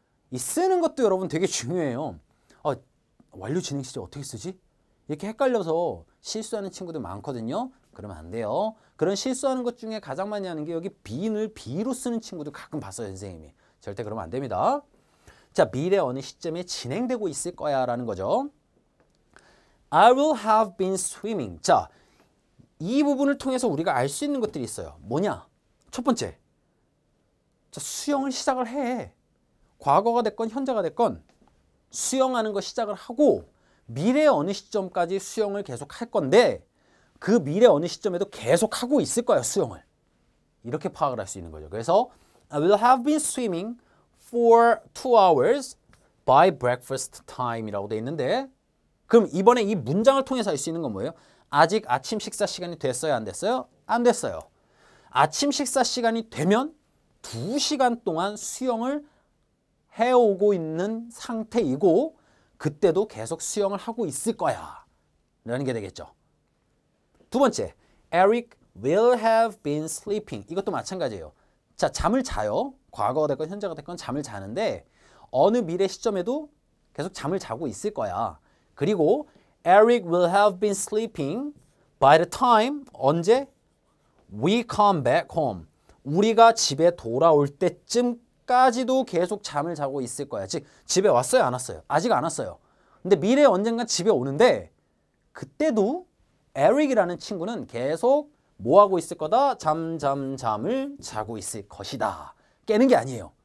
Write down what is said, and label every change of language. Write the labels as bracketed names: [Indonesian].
[Korean] 이 쓰는 것도 여러분 되게 중요해요. 완료 진행 시제 어떻게 쓰지? 이렇게 헷갈려서 실수하는 친구들 많거든요. 그러면 안 돼요. 그런 실수하는 것 중에 가장 많이 하는 게 여기 being을 be로 쓰는 친구들 가끔 봤어요, 선생님이. 절대 그러면 안 됩니다. 자, 미래 어느 시점에 진행되고 있을 거야 라는 거죠. [English] I will have been swimming. [Korean] 자, 이 부분을 통해서 우리가 알 수 있는 것들이 있어요. 뭐냐? 첫 번째, 자, 수영을 시작을 해. 과거가 됐건 현재가 됐건 수영하는 거 시작을 하고 미래 어느 시점까지 수영을 계속 할 건데 그 미래 어느 시점에도 계속 하고 있을 거야, 수영을. 이렇게 파악을 할 수 있는 거죠. 그래서 [English] I will have been swimming for 2 hours by breakfast time [Korean] 이라고 돼 있는데 그럼 이번에 이 문장을 통해서 알 수 있는 건 뭐예요? 아직 아침 식사 시간이 됐어요? 안 됐어요? 안 됐어요. 아침 식사 시간이 되면 2시간 동안 수영을 해오고 있는 상태이고 그때도 계속 수영을 하고 있을 거야 라는 게 되겠죠. 두 번째, [English] Eric will have been sleeping. [Korean] 이것도 마찬가지예요. 자, 잠을 자요. 과거가 됐건 현재가 됐건 잠을 자는데 어느 미래 시점에도 계속 잠을 자고 있을 거야. 그리고 [English] Eric will have been sleeping by the time [Korean] 언제? [English] We come back home. [Korean] 우리가 집에 돌아올 때쯤까지도 계속 잠을 자고 있을 거야. 즉 집에 왔어요? 안 왔어요? 아직 안 왔어요. 근데 미래에 언젠간 집에 오는데 그때도 에릭이라는 친구는 계속 뭐 하고 있을 거다? 잠을 자고 있을 것이다. 깨는 게 아니에요.